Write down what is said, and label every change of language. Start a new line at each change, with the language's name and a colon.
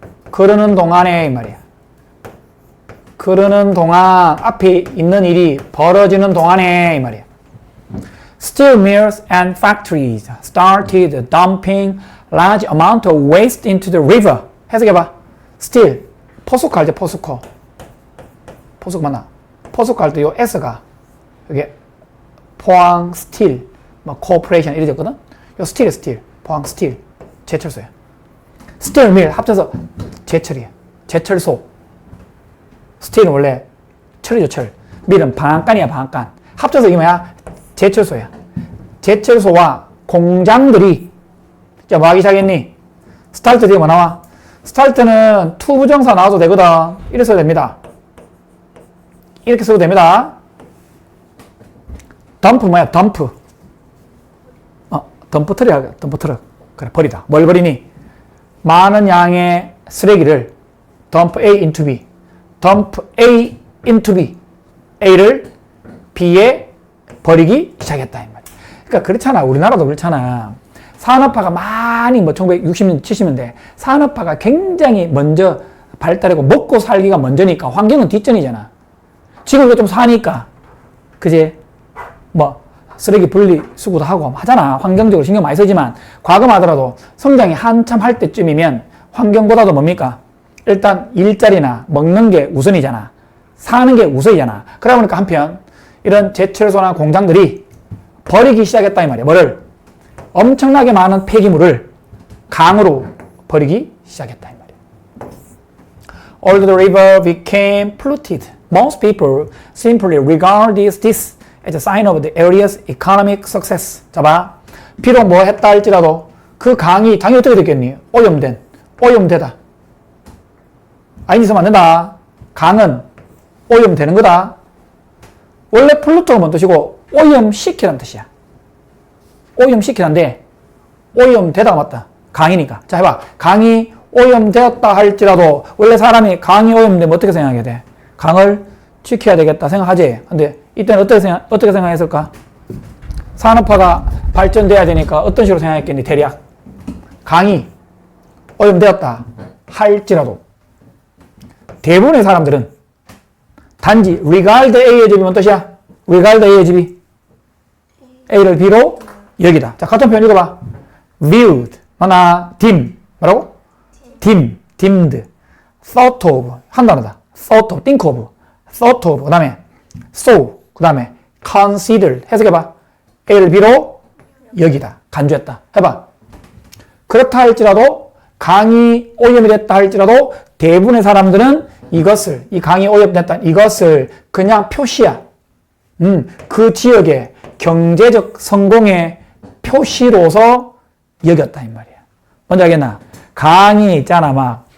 Korean: 그러는 동안에 이 말이야. 그러는 동안 앞에 있는 일이 벌어지는 동안에 이 말이야.
English: Steel mills and factories started dumping large amount of waste into the river.
Korean: 해석해봐. Steel. 포스코 알지? 포스코. 포스코 맞나? 포스코 할 때 요 S가 여기 포항 스틸, 뭐 코퍼레이션 이렇게 됐거든? 요 스틸. 포항 스틸. 제철소야. 스틸 밀 합쳐서 제철이야. 제철소. 스틸은 원래 철이죠, 철. 밀은 방앗간이야, 방앗간. 합쳐서 이게 뭐야? 제철소야. 제철소와 공장들이, 자, 뭐 하기 시작했니? 스타트 뒤에 뭐 나와? 스타트는 to 부정사 나와도 되거든. 이렇게 써도 됩니다. 이렇게 써도 됩니다. 덤프 뭐야? 덤프. 덤프 트럭이야, 덤프 트럭. 그래, 버리다. 뭘 버리니? 많은 양의 쓰레기를 dump A into B.
English: dump A into B.
Korean: A를 B에 버리기 시작했다. 이 말이야. 그러니까 그렇잖아. 우리나라도 그렇잖아. 산업화가 많이 1960년, 70년대 산업화가 굉장히 먼저 발달하고 먹고 살기가 먼저니까 환경은 뒷전이잖아. 지금 이거 좀 사니까 그제 쓰레기 분리 수거도 하고 하잖아. 환경적으로 신경 많이 쓰지만 과거만 하더라도 성장이 한참 할 때쯤이면 환경보다도 뭡니까? 일단 일자리나 먹는 게 우선이잖아. 사는 게 우선이잖아. 그러다 보니까 한편 이런 제철소나 공장들이 버리기 시작했다 이 말이야. 뭐를? 엄청나게 많은 폐기물을 강으로 버리기 시작했다 이 말이야.
English: Although the river became polluted, most people simply regard this as a sign of the area's economic success.
Korean: 자 봐. 비록 뭐 했다 할지라도 그 강이 어떻게 됐겠니? 오염되다. 아닌 짓 하면 안 된다. 강은 오염되는 거다. 원래 pollute가 뭔 뜻이고 오염시키라는 뜻이야. 오염시키는데 오염되다가 맞다. 강이니까. 자 해봐. 강이 오염되었다 할지라도 원래 사람이 강이 오염되면 어떻게 생각하게 돼? 강을 지켜야 되겠다 생각하지. 근데 이때는 어떻게 생각했을까? 산업화가 발전돼야 되니까 어떤 식으로 생각했겠니? 대략 강이 오염되었다 할지라도 대부분의 사람들은 단지 regard A의 집이 뭔 뜻이야? regard A의 집이 A를 B로 여기다. 자, 같은 표현 읽어봐. viewed, 하나, dim, 뭐라고?
English: dimmed, thought of, 한 단어다. thought of, think of, thought of, 그 다음에 saw, 그 다음에 considered, 해석해봐.
Korean: A를 B로 여기다. 간주했다. 해봐. 그렇다 할지라도, 강이 오염이 됐다 할지라도, 대부분의 사람들은 이것을, 이 강이 오염됐다, 이것을 그냥 표시야. 그 지역의 경제적 성공의 표시로서 여겼다 이 말이야. 뭔지 알겠나? 강이 있잖아. 막